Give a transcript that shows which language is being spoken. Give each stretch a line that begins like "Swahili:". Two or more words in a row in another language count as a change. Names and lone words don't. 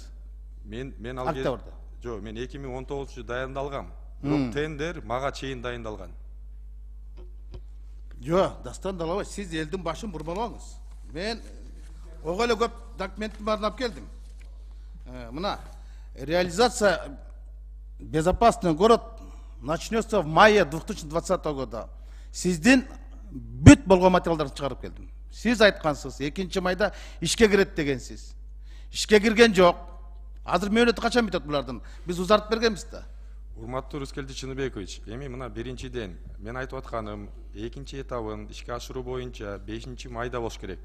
Kyrgyz: Мен ал октябрда. Жок, мен 2019 дайындалгам. Бирок тендер мага чейин дайындалган. Жок, Дастан Далабай, сиз элдин башын бурмалаңыз. Мен ого эле көп документин баарын алып келдим.
Russian: Мына реализация безопасный город начнется в мае 2020 года.
Kyrgyz: Сиздин бүт болгон материалдарды чыгарып келдим. Сиз айткансыз, 2 майда ишке кирет дегенсиз. Ишке кирген жок. Азыр мөөнөтү качан бүтөт булардын? Биз узартып бергенбиз да. Урматтуу Рыскелди Чыныбекович, эми мына биринчиден мен айтып атканым, экинчи этабын ишке ашыруу боюнча 5 майда болуш керек.